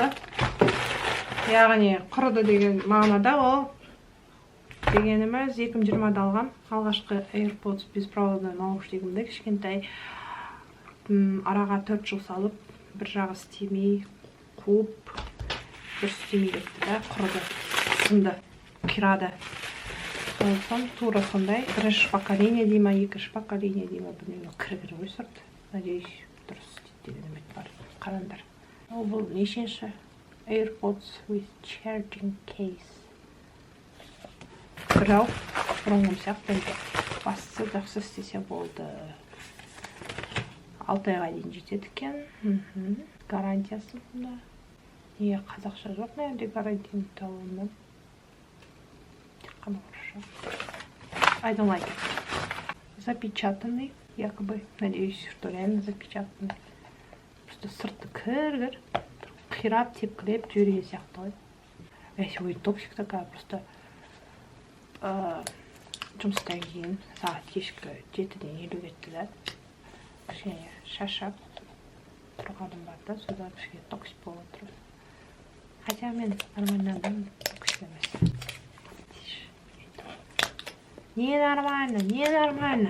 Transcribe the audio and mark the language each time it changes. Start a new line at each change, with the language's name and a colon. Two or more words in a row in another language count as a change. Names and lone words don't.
Kazakh: Яғни құрыды деген мағынада ол дегеніміз 2020-да алған алғашқы AirPods беспроводный наушнигімді кішкентай араға 4 жыл салып, бір жағы істемей, қуып, бір істемей кетті да, құрыды, сынды, қирады. Сондықтан тура сондай, бірінші поколение дейма, екінші поколение дейма, білмеймін, кіргір ғой сұрт. Надеюсь, дұрыс істейді деген үміт бар. Қараңдар. Ол бұл нешінші AirPods with charging case. Бірау, бұрынғым сияқты бастысы жақсы істесе болды. 6 айға дейін жетеді екен. Гарантиясы бұнда. Неге қазақша жоқ, нәрде гарантияны талуынан. Тек қана орысша.
English: I don't like it.
Russian: Запечатанный, якобы. Надеюсь, что реально запечатанный.
Kazakh: Просто сырты кір-кір. Қирап, тепкілеп, жүрген сияқты ғой.
Russian: Я сегодня топчик такая, просто
Kazakh: жұмыстан кейін сағат кешкі 7-ден 50 кетті да. Кішкене шашап тұрғаным бар да, содан кішкене токсик болып отыр. Хотя мен нормально адам токсик емес.
Russian: Не нормально, не нормально.